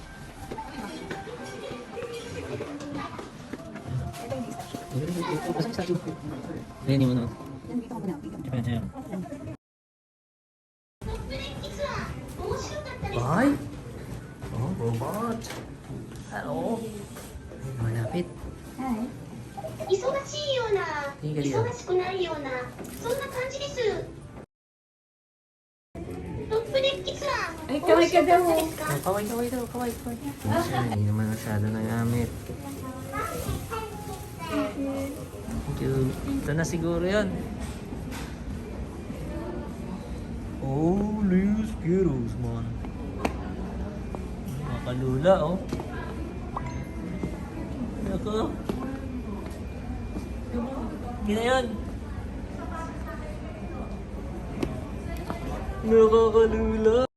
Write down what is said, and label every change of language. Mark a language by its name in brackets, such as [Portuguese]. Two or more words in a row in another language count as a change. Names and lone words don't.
[Filipino] Ayan yung ano. [English] Japan, Japan. Bye! Oh, robot! Hello! [Filipino] Malapit. [Japanese] 忙しいような、いいかりよ忙しくないような、そんな感じです。 [English] top deck tour, [Filipino] Ay, kaway ka daw. [Japanese] ですか？ [Filipino] Oh, kaway daw, kaway. Hindi naman masyado nagamit. [English] Thank you. [Filipino] Ito na siguro yan. [English] Holy Skittles, man. [Filipino] Makalula, oh. Nako. Hindi na yan. Nakakalula.